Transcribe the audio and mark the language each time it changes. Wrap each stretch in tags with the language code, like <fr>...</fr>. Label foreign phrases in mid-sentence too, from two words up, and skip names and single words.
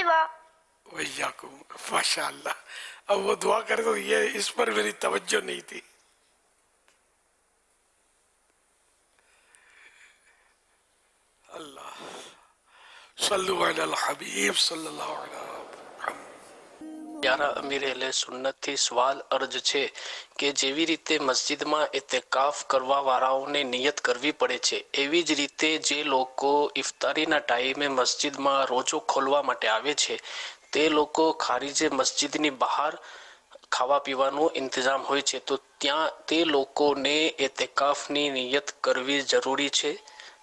<ur>ویاکم. ماشاءاللہ. اب وہ دعا کر دو، یہ اس پر میری توجہ نہیں تھی. اللہ.</ur> <ar>صلو علی الحبیب صلی اللہ علیہ محمد.</ar> <gu>યારા અમીર અહેલે સુન્નતથી સવાલ અર્જ છે કે જેવી રીતે મસ્જિદમાં ઇતિકાફ કરવા વાળાઓને નિયત કરવી પડે છે, એવી જ રીતે જે લોકો ઇફતારીના ટાઈમે મસ્જિદમાં રોજો ખોલવા માટે આવે છે તે લોકો ખારીજે મસ્જિદની બહાર ખાવા પીવાનો ઇંતજામ હોય છે, તો ત્યાં તે લોકોને ઇતિકાફની નિયત કરવી જરૂરી છે.</gu>